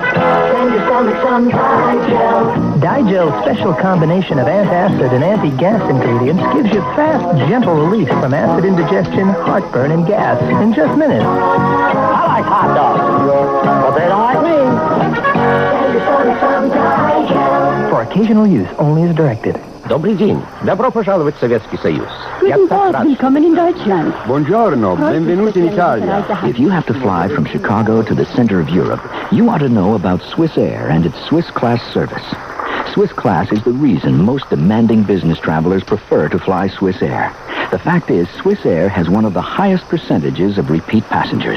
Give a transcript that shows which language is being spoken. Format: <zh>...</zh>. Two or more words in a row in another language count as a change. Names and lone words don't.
<en>Digel's special combination of antacid and anti-gas ingredients gives you fast, gentle relief from acid indigestion, heartburn, and gas in just minutes. I like hot dogs, but they don't like me. For occasional use, only as directed.</en> <ru>Добрый день. Добро пожаловать в Советский Союз.</ru> <de>Willkommen in Deutschland.</de> <it>Buongiorno. Benvenuti in Italia.</it> <en>If you have to fly from Chicago to the center of Europe, you ought to know about Swiss Air and its Swiss Class service. Swiss Class is the reason most demanding business travelers prefer to fly Swiss Air. The fact is, Swiss Air has one of the highest percentages of repeat passengers.</en>